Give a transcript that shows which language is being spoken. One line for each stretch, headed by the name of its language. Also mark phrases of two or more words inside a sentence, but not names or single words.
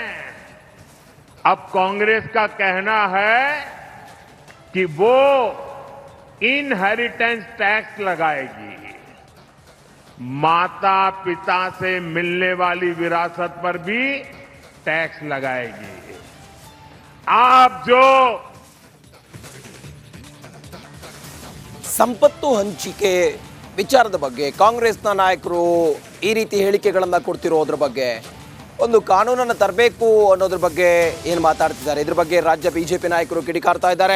Hindi: अब कांग्रेस का कहना है कि वो
English: inheritance tax
Hindi: लगाएगी, माता पिता से मिलने वाली विरासत पर भी टैक्स लगाएगी. आप जो
Kannada: ಸಂಪತ್ತು ಹಂಚಿಕೆ ವಿಚಾರದ ಬಗ್ಗೆ ಕಾಂಗ್ರೆಸ್ನ ನಾಯಕರು ಈ ರೀತಿ ಹೇಳಿಕೆಗಳನ್ನು ಕೊಡ್ತಿರೋದ್ರ ಬಗ್ಗೆ, ಒಂದು ಕಾನೂನನ್ನು ತರಬೇಕು ಅನ್ನೋದ್ರ ಬಗ್ಗೆ ಏನು ಮಾತಾಡ್ತಿದ್ದಾರೆ, ಇದ್ರ ಬಗ್ಗೆ ರಾಜ್ಯ ಬಿಜೆಪಿ ನಾಯಕರು ಕಿಡಿಕಾರ್ತಾ ಇದ್ದಾರೆ.